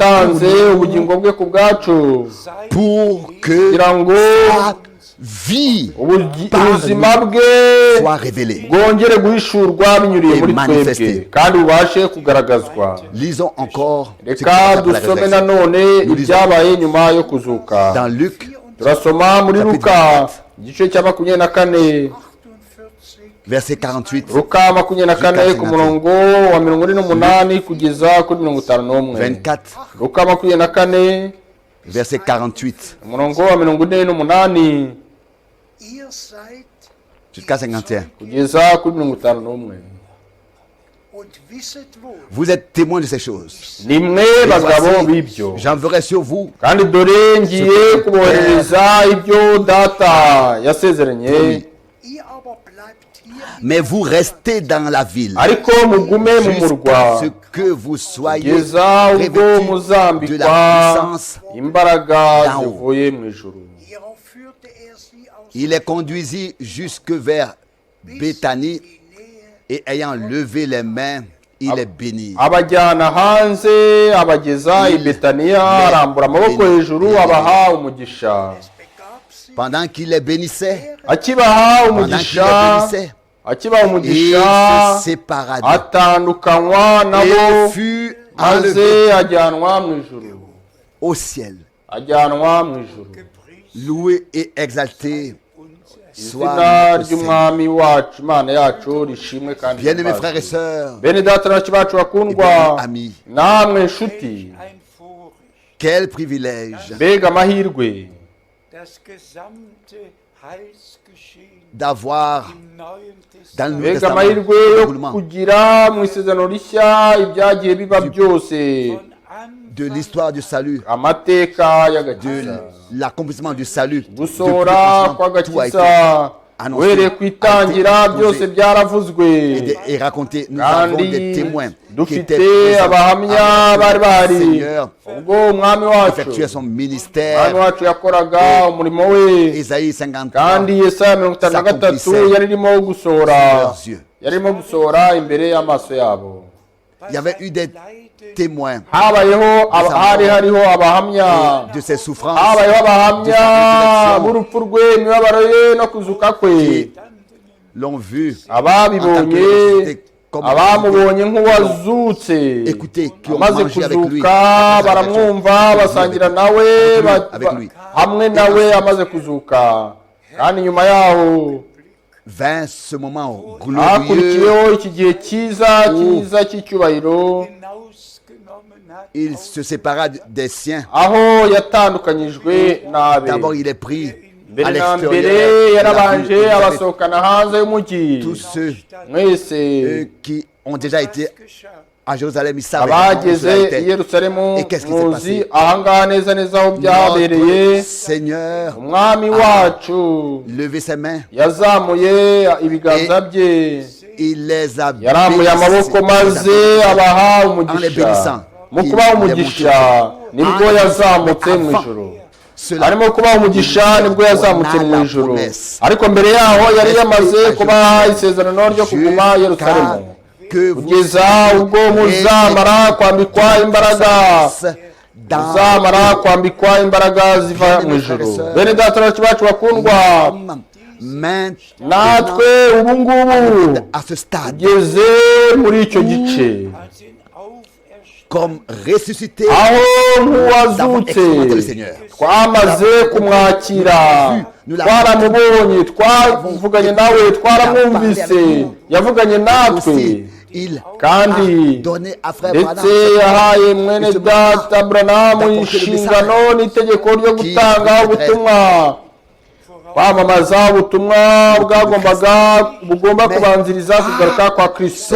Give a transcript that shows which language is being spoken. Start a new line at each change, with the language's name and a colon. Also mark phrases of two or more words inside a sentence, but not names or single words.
French: pour que sa vie soit révélée et manifestée. Lisons encore ce qui nous lisons dans Luc
Kinyarwanda: turasoma muri Luka igice cya 24
French: verset 48,
Kinyarwanda: Luka 24 ku murongo wa 48 kugeza kuri 51. 24, Luka 24
French: verset 48
Kinyarwanda: umurongo wa 48
German: Ihr seid
French: jusqu'à 51.
Kinyarwanda: kugeza kuri 51.
German: und wisset wohl,
French: Vous êtes témoins de ces choses.
Kinyarwanda: nimwe
French: Et
Kinyarwanda: bagabo
French: voici,
Kinyarwanda: b'ibyo,
French: j'enverrai sur vous
Kinyarwanda: kandi dore ngiye kuboherereza ibyo data yasezeranye,
German: ihr aber bleibt hier
French: mais vous restez dans la ville
Kinyarwanda: ariko mugume mu
French: jusqu'à
Kinyarwanda: murwa
French: ce que vous soyez
Kinyarwanda: kugeza ubwo
French: revêtus de la
Kinyarwanda: muzambikwa
French: puissance.
Kinyarwanda: imbaraga zivuye mu ijuru.
German: hierauf führte sie aus
French: Il les conduisit jusque vers Béthanie et ayant levé les mains, il les bénit.
Kinyarwanda: abajyana hanze abageza i Betaniya, arambura amaboko hejuru abaha umugisha.
German: begab sich,
French: Pendant qu'il les bénissait,
Kinyarwanda: Akibaha
French: pendant qu'il les
Kinyarwanda: umugisha,
French: bénissait,
Kinyarwanda: akibaha
French: il
Kinyarwanda: umugisha,
French: se sépara d'eux
Kinyarwanda: atandukanywa
French: et
Kinyarwanda: nabo,
French: fut
Kinyarwanda: maze
French: enlevé
Kinyarwanda: ajyanwa mu ijuru,
French: au ciel.
Kinyarwanda: ajyanwa mu ijuru.
French: Loué et exalté soit
Kinyarwanda: Izina
French: notre Seigneur.
Kinyarwanda: ry'umwami wacu, Imana yacu rishimwe kandi
French: Bien-aimés frères et
Kinyarwanda: rihimbazwe.
French: sœurs,
Kinyarwanda: Bene data na bacu bakundwa,
French: et amis,
Kinyarwanda: namwe nshuti,
German: Ein Vorrecht,
French: quel privilège
Kinyarwanda: mbega amahirwe
German: das gesamte Heilsgeschehen
French: d'avoir
German: im Neuen
French: dans le
German: Testament
French: Nouveau
Kinyarwanda: mbega
French: Testament
Kinyarwanda: amahirwe
French: le
Kinyarwanda: yo
French: déroulement
Kinyarwanda: kugira mu isezerano rishya ibyagiye biba byose,
German: von
French: de
German: Anfang
French: l'histoire du salut,
Kinyarwanda: amateka
French: de
Kinyarwanda: y'agakiza,
French: l'accomplissement du salut.
Kinyarwanda: gusohora
French: Tout a été
Kinyarwanda: kw'agakiza,
French: annoncé,
Kinyarwanda: uhereye ku itangira
French: a été
Kinyarwanda: byose
French: exposé
Kinyarwanda: byaravuzwe,
French: et raconté. Nous avons
Kinyarwanda: kandi
French: des témoins qui étaient
Kinyarwanda: dufite abahamya bari
French: présents.
Kinyarwanda: bahari
French: Seigneur
Kinyarwanda: ubwo umwami wacu
French: effectuait son
Kinyarwanda: umwami
French: ministère.
Kinyarwanda: wacu yakoraga umurimo we,
French: Isaïe 53,
Kinyarwanda: kandi Yesaya 53 yari irimo gusohora, yari irimo gusohora imbere y'amaso yabo.
French: il y avait eu des témoins
Kinyarwanda: Habayeho hari hariho abahamya,
French: de ses souffrances,
Kinyarwanda: habayeho
French: de
Kinyarwanda: abahamya
French: sa résurrection,
Kinyarwanda: b'urupfu rwe, imibabaro ye no kuzuka kwe,
French: qui l'ont vu
Kinyarwanda: ababibonye, abamubonye nk'uwazutse,
French: écouté, qui ont
Kinyarwanda: amaze
French: mangé avec lui,
Kinyarwanda: kuzuka
French: après sa
Kinyarwanda: baramwumva, basangira nawe,
French: avec lui.
Kinyarwanda: hamwe nawe amaze kuzuka. Kandi nyuma yaho
French: vint ce moment glorieux
Kinyarwanda: hakurikiyeho iki gihe cyiza cy'icyubahiro,
German: hinausgenommen hat,
French: il se sépara des siens.
Kinyarwanda: aho yatandukanyijwe n'abe.
French: D'abord, il est pris à
Kinyarwanda: Mbere na
French: l'extérieur.
Kinyarwanda: mbere
French: Il a
Kinyarwanda: yarabanje
French: vu
Kinyarwanda: abasohokana hanze y'umujyi.
French: tous ceux
Kinyarwanda: Mwese
French: qui ont déjà été
German: geschah.
French: à Jérusalem, ils savaient comment
Kinyarwanda: abageze
French: cela
Kinyarwanda: i
French: était.
Kinyarwanda: Yerusalemu
French: Et qu'est-ce qui s'est
Kinyarwanda: muzi
French: passé?
Kinyarwanda: ahangaha neza neza aho byabereye.
French: Notre Seigneur
Kinyarwanda: Umwami wacu
French: levé ses mains,
Kinyarwanda: yazamuye ibiganza bye,
French: il les a
Kinyarwanda: yarambuye amaboko maze abaha umugisha. Mu kubaha umugisha nibwo yazamutse mu ijuru, arimo kubaha umugisha nibwo yazamutse mu ijuru. Ariko mbere yaho yari yamaze kubaha isezerano ryo kuguma i Yerusalemu kugeza ubwo muzamara kwambikwa imbaraga, muzamara kwambikwa imbaraga ziva mu ijuru. Bene data bacu bakundwa, natwe ubu ngubu
French: à ce stade
Kinyarwanda: tugeze muri icyo gice,
German: Als ihn auferstanden
French: comme ressuscité,
Kinyarwanda: aho nk'uwazutse
French: d'avoir expérimenté le Seigneur.
Kinyarwanda: twamaze kumwakira, twaramubonye, twavuganye nawe, twaramwumvise, yavuganye natwe,
French: Aussi, il
Kinyarwanda: kandi
French: a donné à frère
Kinyarwanda: ndetse Branham yahaye mwene data Branamu inshingano n'itegeko ryo gutanga ubutumwa, kwamamaza ubutumwa bugomba kubanziriza kugaruka kwa Kristo.